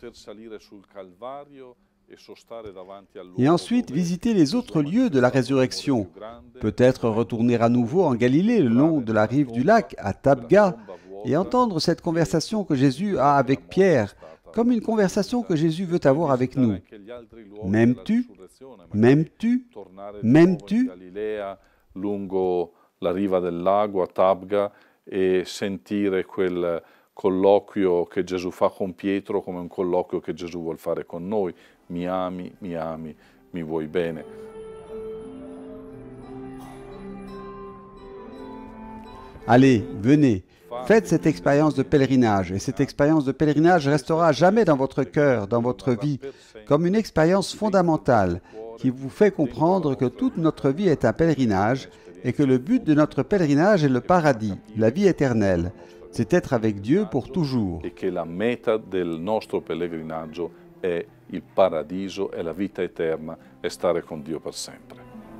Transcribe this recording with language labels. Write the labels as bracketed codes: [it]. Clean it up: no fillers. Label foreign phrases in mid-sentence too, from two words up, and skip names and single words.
[fr] Et ensuite visiter les autres lieux de la résurrection, peut-être retourner à nouveau en Galilée le long de la rive du lac, à Tabga, et entendre cette conversation que Jésus a avec Pierre, comme une conversation que Jésus veut avoir avec nous. M'aimes-tu? M'aimes-tu? M'aimes-tu? [it] Lungo la riva del lago a Tabga e sentire quel colloquio che Gesù fa con Pietro come un colloquio che Gesù vuol fare con noi. Mi ami, mi vuoi bene. [fr] Allez, venez, faites cette expérience de pèlerinage, et cette expérience de pèlerinage restera à jamais dans votre cœur, dans votre vie, comme une expérience fondamentale qui vous fait comprendre que toute notre vie est un pèlerinage et que le but de notre pèlerinage est le paradis, la vie éternelle. C'est être avec Dieu pour toujours. [it] E che la meta del nostro pellegrinaggio è il paradiso, è la vita eterna, è stare con Dio per sempre.